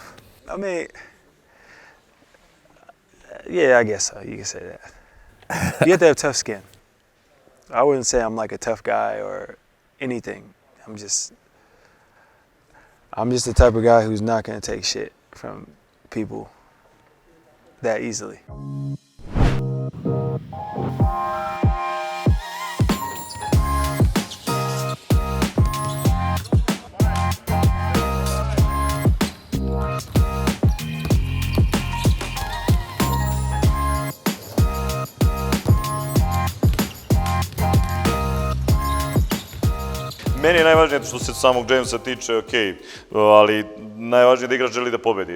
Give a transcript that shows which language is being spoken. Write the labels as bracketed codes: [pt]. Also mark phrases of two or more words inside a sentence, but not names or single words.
[en] I mean, yeah, I guess so. You can say that. You have to have tough skin. I wouldn't say I'm like a tough guy or anything. I'm just the type of guy who's not going to take shit from people that easily. [sr] Meni je najvažnije što se samog Džejmsa tiče, ok, ali najvažnije je da igrač želi da pobedi.